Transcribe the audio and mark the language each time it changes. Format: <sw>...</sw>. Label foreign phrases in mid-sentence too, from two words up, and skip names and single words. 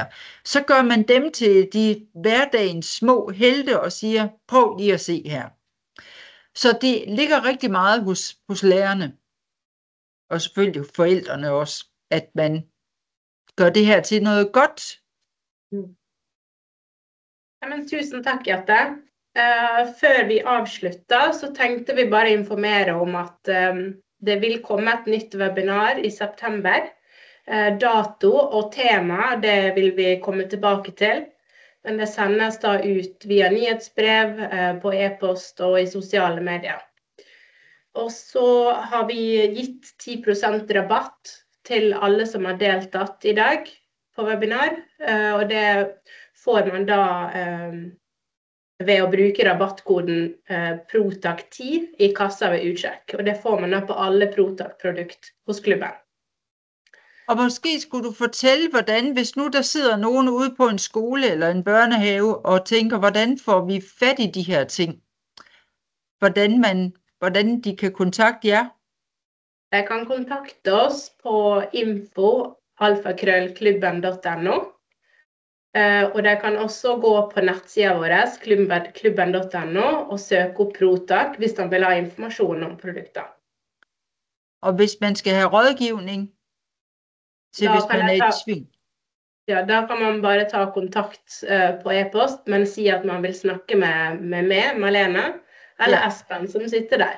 <da>Så gør man dem til de hverdagens små helte og siger, prøv lige at se her. Så det ligger rigtig meget hos lærerne, og selvfølgelig forældrene også, at man gør det her til noget godt.</da> <no>Men tusen takk, Jette. Før vi avslutter, så tenkte vi bare informere om at det vil komme et nytt webinar i september. Dato og tema, det vil vi komme tilbake til. Men det sendes da ut via nyhetsbrev, på e-post og i sosiale medier. Og så har vi gitt 10% rabatt til alle som har deltatt i dag på webinar. Og det får man da ved å bruke rabattkoden PROTAK10 i kassa ved utsjekk. Og det får man da på alle PROTAK-produkt hos klubben.</no> <da>Og måske skulle du fortælle, hvordan, hvis nu der sidder nogen ude på en skole eller en børnehave og tænker, hvordan får vi fat i de her ting? Hvordan de kan kontakte jer? De kan kontakte os på info@klubben.no.</da> <no>Og de kan også gå på nettsida vår, klubben.no, og søke opp PROTAK hvis de vil ha informasjon om produkter.</no> <da>Og hvis man skal have rådgivning, så hvis man er i tvivl.</da> <no>Ja, da kan man bare ta kontakt på e-post, men si at man vil snakke med meg, Malene, eller Espen som sitter der.</no>